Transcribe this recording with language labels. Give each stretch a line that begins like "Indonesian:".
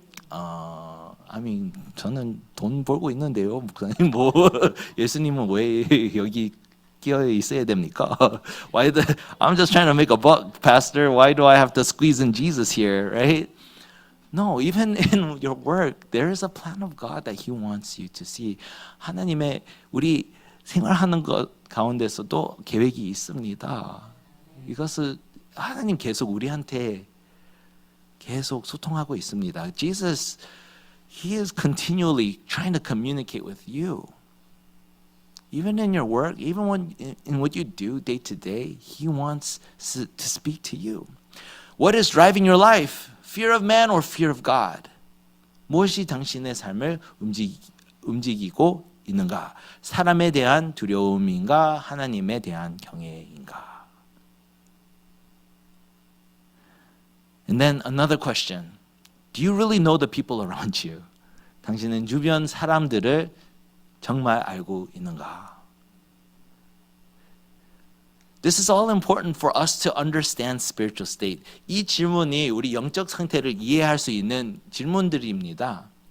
English: I mean,
Korean: 저는 돈 벌고 있는데요. 목사님, 뭐 예수님은 왜 여기 끼어 있어야 됩니까?
English: I'm just trying to make a buck, Pastor. Why do I have to squeeze in Jesus here, right? No, even in your work, there is a plan of God that He wants you to see.
Korean: 하나님의 우리 생활하는 것 가운데서도 계획이 있습니다. 이것을 하나님 계속 우리한테 계속 소통하고 있습니다.
English: Jesus, He is continually trying to communicate with you. Even in your work, even in what you do day to day, He wants to speak to you. What is driving your life? Fear of man or fear of God?
Korean: 무엇이 당신의 삶을 움직이고 있는가? 사람에 대한 두려움인가? 하나님에 대한 경외인가?
English: And then another question. Do you really know the people around you?
Korean: 당신은 주변 사람들을 정말 알고 있는가?
English: This is all important for us to understand spiritual state.
Korean: 이 질문이 우리 영적 상태를 이해할 수 있는 질문들입니다.